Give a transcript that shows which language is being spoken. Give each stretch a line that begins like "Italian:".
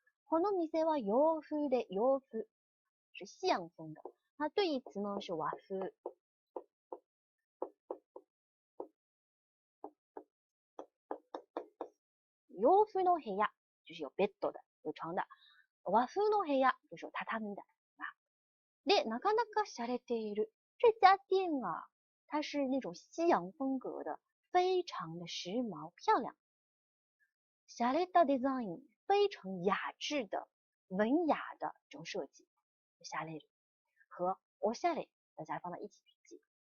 Japanese: この店は洋風で
Chinese: 洋風是西洋风的，它对义词呢是和風。
Japanese: 洋風の部屋
Chinese: 就是有ベッド的，有床的。
Japanese: 和風の部屋
Chinese: 就是有榻榻米的。
Japanese: で、なかなか洒落ている。
Chinese: 这家店啊，它是那种西洋风格的，非常的时髦漂亮。洒落たデザイン，非常雅致的、文雅的这种设计。洒落和おしゃれ大家放到一起去记。